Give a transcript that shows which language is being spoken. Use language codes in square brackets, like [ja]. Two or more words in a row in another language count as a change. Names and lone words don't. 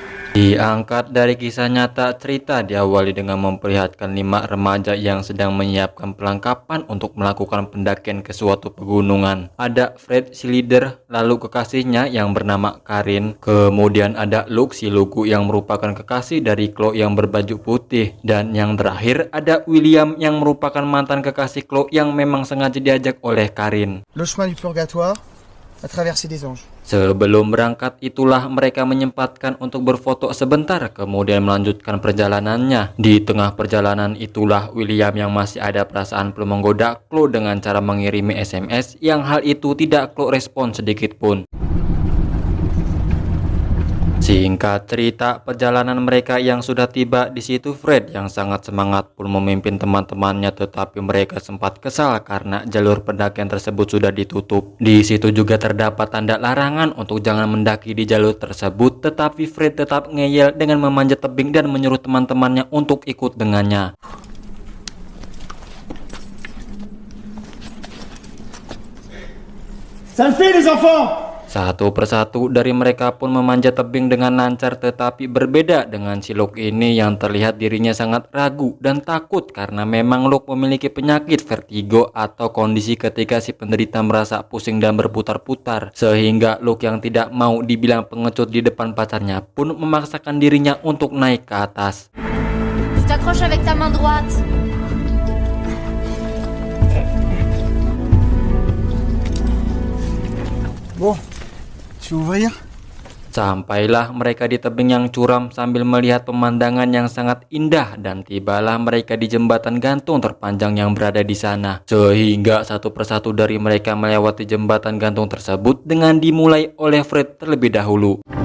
[id] Diangkat dari kisah nyata, cerita diawali dengan memperlihatkan 5 remaja yang sedang menyiapkan perlengkapan untuk melakukan pendakian ke suatu pegunungan. Ada Fred si leader, lalu kekasihnya yang bernama Karin, kemudian ada Luke si lugu yang merupakan kekasih dari Chloe yang berbaju putih, dan yang terakhir ada William yang merupakan mantan kekasih Chloe yang memang sengaja diajak oleh Karin. [fr] Le chemin du purgatoire, la traversée des anges. [id] Sebelum berangkat itulah mereka menyempatkan untuk berfoto sebentar, kemudian melanjutkan perjalanannya. Di tengah perjalanan itulah William yang masih ada perasaan perlu menggoda Chloe dengan cara mengirimi SMS yang hal itu tidak Chloe respon sedikit pun. Singkat cerita, perjalanan mereka yang sudah tiba di situ, Fred yang sangat semangat pun memimpin teman-temannya, tetapi mereka sempat kesal karena jalur pendakian tersebut sudah ditutup. Di situ juga terdapat tanda larangan untuk jangan mendaki di jalur tersebut, tetapi Fred tetap ngeyel dengan memanjat tebing dan menyuruh teman-temannya untuk ikut dengannya. [fr] Ça le fait les enfants! [id] Satu persatu dari mereka pun memanjat tebing dengan lancar, tetapi berbeda dengan si Luke ini yang terlihat dirinya sangat ragu dan takut karena memang Luke memiliki penyakit vertigo atau kondisi ketika si penderita merasa pusing dan berputar-putar, sehingga Luke yang tidak mau dibilang pengecut di depan pacarnya pun memaksakan dirinya untuk naik ke atas. [fr] Tu t'accroches avec ta main droite. Bon, tu veux ouvrir? [id] Sampailah mereka di tebing yang curam sambil melihat pemandangan yang sangat indah, dan tibalah mereka di jembatan gantung terpanjang yang berada di sana. Sehingga satu persatu dari mereka melewati jembatan gantung tersebut dengan dimulai oleh Fred terlebih dahulu.